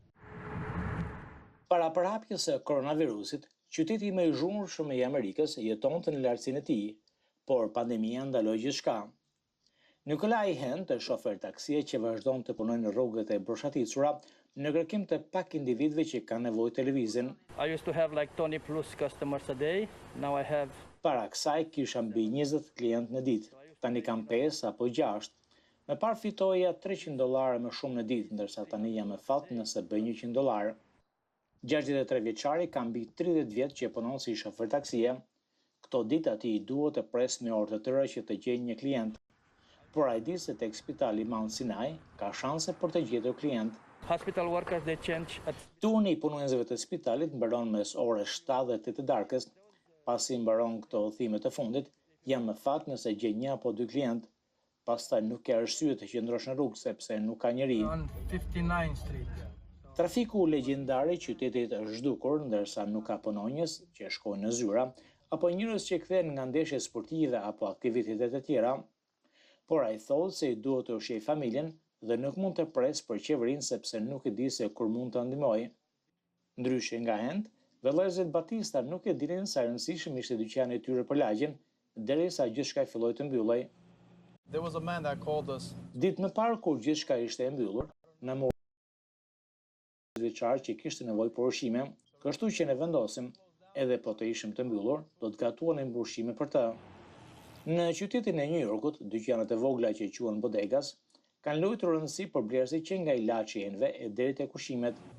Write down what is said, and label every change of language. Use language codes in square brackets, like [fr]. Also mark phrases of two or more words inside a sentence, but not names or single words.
[sq] Para përhapjes së koronavirusit, qyteti më i zhurmshëm i Amerikës jetonte në lartësinë e tij, por pandemia ndaloi gjithçka. Nikolaj Hent, shofer taksie që vazhdon të punojë në rrugët e broshatisura, në kërkim të pak individëve që kanë nevojë televizin. [en] I used to have like 20 plus customers a day. Now I have. [sq] Para kësaj kisha mbi 20 klientë në ditë. Tani kam 5 apo 6. Më parë fitoja $300 më shumë në ditë, ndërsa tani jam me fat nëse bëj $100. 63 vjeçari ka mbi 30 vjet që punon si shofer taksie. Këto ditë ati duhet të pres në orë të tëra që të gjejë një klient. Por ai di se tek spitali Mount Sinai ka shanse për të gjetur klient. [en] Hospital workers they change at [sq] Turni i punuesve të spitalit mbaron mes orës 7 dhe 8 të darkës. Pasi mbaron këto udhime të fundit, jam në fat nëse gjej një apo dy klient. Pastaj nuk ka arsye të qëndrosh në rrugë sepse nuk ka njerëj. [en] on 59th Street. [sq] Trafiku legjendar i qytetit është zhdukur, ndërsa nuk ka punonjës që shkojnë në zyra, apo njerëz që kthehen nga ndeshje sportive apo aktivitete të tjera. Por ai thotë se i duhet të ushqej familjen dhe nuk mund të pres për qeverinë sepse nuk e di se kur mund të ndihmojë. Ndryshe nga Hend, vëllezërit Batista nuk e dinin sa rëndësishëm ishte dyqani i tyre për lagjen, derisa gjithçka filloi të mbyllej. [en] There was a man that called us. [sq] Ditë më parë kur gjithçka ishte e mbyllur, na mori që kishte nevojë për ushqime, kështu që ne vendosim, edhe po të ishim të mbyllur, do të gatuanim ushqime për të. Në qytetin e New Yorkut, dyqanet e vogla që quhen bodegas, kanë luajtur rëndësi për blerësit që nga ilaçi i enve e deri tek ushqimet.